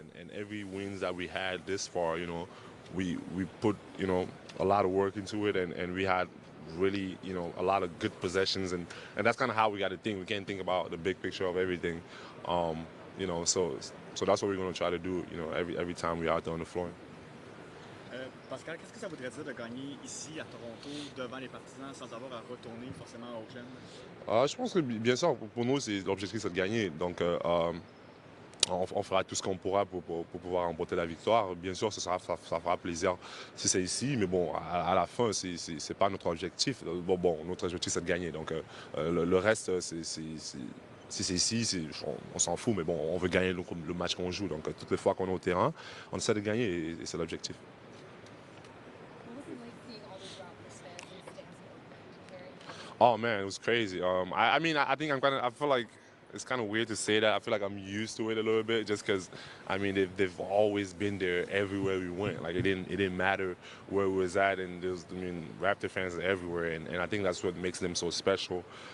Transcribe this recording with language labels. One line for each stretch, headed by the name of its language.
English: And every wins that we had this far, we put a lot of work into it, and we had really a lot of good possessions, and that's kind of how we got to think. We can't think about the big picture of everything. So that's what we're going to try to do. Every time we're out there on the floor.
French: Pascal, qu'est-ce que ça voudrait dire de gagner ici à Toronto devant les partisans sans avoir à retourner forcément à Oakland? Je pense que bien sûr, pour nous, l'objectif, c'est de gagner. Donc, on fera tout ce qu'on pourra pour pouvoir remporter la victoire. Bien sûr, ça fera plaisir si c'est ici, mais bon, à la fin, c'est pas notre objectif. Bon, notre objectif, c'est de gagner. Donc, le reste, si c'est ici, on s'en fout, mais bon, on veut gagner le match qu'on joue. Donc, toutes les fois qu'on est au terrain, on essaie de gagner et c'est l'objectif.
English: What was it like seeing all those Raptors fans in the stands in Oakland? Very Oh man, it was crazy. I mean, I think I feel like it's kind of weird to say that. I feel like I'm used to it a little bit, just because, I mean, they've always been there everywhere we went. Like it didn't matter where we was at, and Raptor fans are everywhere, and I think that's what makes them so special.